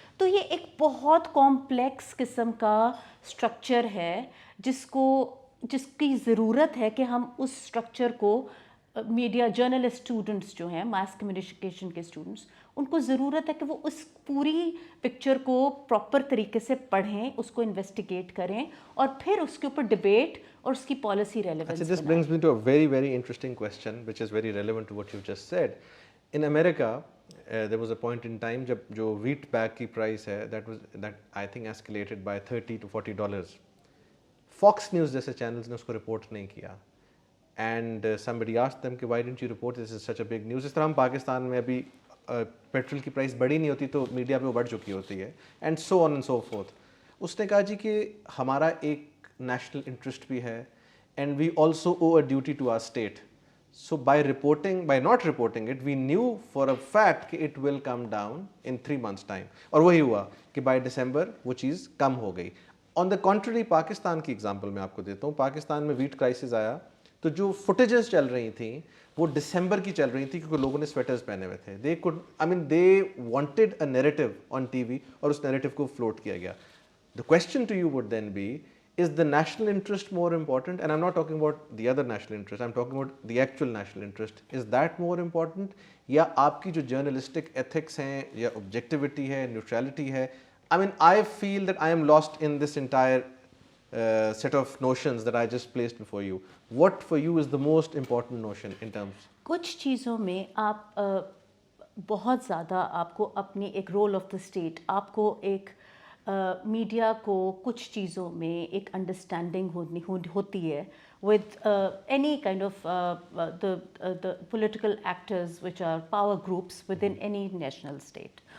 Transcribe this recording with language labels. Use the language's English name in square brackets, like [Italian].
[Urdu] تو یہ ایک بہت کمپلیکس قسم کا اسٹرکچر ہے جس کی ضرورت ہے کہ ہم اس اسٹرکچر کو میڈیا جرنلسٹ اسٹوڈنٹس جو ہیں, ماس کمیونیکیشن کے اسٹوڈنٹس, ان کو ضرورت ہے کہ وہ اس پوری پکچر کو پراپر طریقے سے پڑھیں, اس کو انویسٹیگیٹ کریں, اور پھر اس کے اوپر ڈبیٹ اور اس کی policy relevance. [English] This brings me to a very, very interesting question, which is very relevant to what you just said. In America, there was a point in time [Urdu] جب جو [English] wheat bag کی price ہے, that I think escalated by $30 to $40. Fox News [Urdu] جیسے channels نے اس کو report نہیں کیا, [English] and somebody asked them [Urdu] کہ [English] why didn't you report this is such a big news. [Urdu] اس طرح ہم پاکستان میں ابھی پیٹرول کی پرائس بڑی نہیں ہوتی تو میڈیا پہ وہ بڑھ چکی ہوتی ہے, and so on and so forth. اس نے کہا جی کہ ہمارا ایک نیشنل انٹرسٹ بھی ہے, [English] and we also owe a duty to our state. So by not reporting it, we knew for a fact [Urdu] کہ [English] it will come down in 3 months time. [Urdu] اور وہی ہوا کہ [English] by December [Urdu] وہ چیز کم ہو گئی. [English] On the contrary, [Urdu] پاکستان کی example میں آپ کو دیتا ہوں. پاکستان میں ویٹ کرائسس آیا تو جو فوٹیجز چل رہی تھیں وہ دسمبر کی چل رہی تھی, کیونکہ لوگوں نے سویٹرز پہنے ہوئے تھے. [English] they wanted a narrative on TV, [Urdu] اور اس نیریٹو کو فلوٹ کیا گیا. [English] The question to you would then be, is the national interest more important? And I'm not talking about the other national interest, I'm talking about the actual national interest. Is that more important? [Urdu] یا آپ کی جو journalistic ethics ہیں, یا objectivity ہے, neutrality ہے. [English] I mean, I feel that I am lost in this entire set of notions that I just placed before you. What for you is the most important notion in terms? [Urdu] کچھ چیزوں میں آپ بہت زیادہ آپ کو اپنی ایک رول آف دا اسٹیٹ, آپ کو ایک میڈیا کو کچھ چیزوں میں ایک انڈرسٹینڈنگ ہوتی ہے [English] with any kind of the political actors which are power groups within any national state.